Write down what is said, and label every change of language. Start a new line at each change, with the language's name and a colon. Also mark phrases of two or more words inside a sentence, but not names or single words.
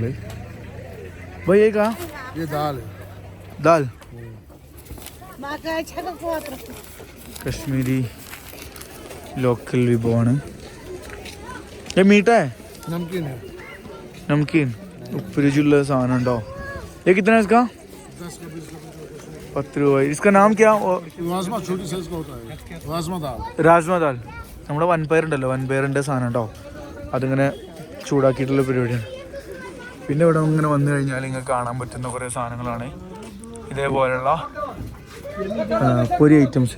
Malayalam: ഭയ്യേക്കാ ദാൽ കശ്മീരി ലോക്കൽ വിഭവമാണ്.
Hindi: मीठा नमकीन
Malayalam: ഉപ്പ് രുചിയുള്ള സാധനം ഉണ്ടോ?
Hindi: ये कितना है इसका? 10 രൂപ. इसका नाम क्या?
Malayalam: രാജ്മ ദാൽ. നമ്മുടെ വൻപയറുണ്ടല്ലോ, വൻപയറിൻ്റെ സാധനം കേട്ടോ. അതിങ്ങനെ ചൂടാക്കിയിട്ടുള്ള പരിപാടിയാണ്. പിന്നെ ഇവിടെ ഇങ്ങനെ വന്നു കഴിഞ്ഞാൽ നിങ്ങൾക്ക് കാണാൻ പറ്റുന്ന കുറേ സാധനങ്ങളാണ് ഇതേപോലെയുള്ള പൊരി ഐറ്റംസ്.